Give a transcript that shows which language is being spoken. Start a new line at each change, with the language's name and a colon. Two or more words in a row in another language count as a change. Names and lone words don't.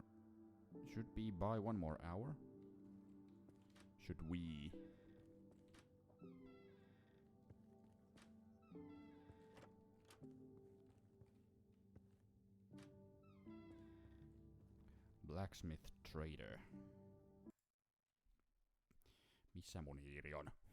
English: Should we buy one more hour? Should we? Blacksmith trader.
Finnish: Missä mun hiiri on?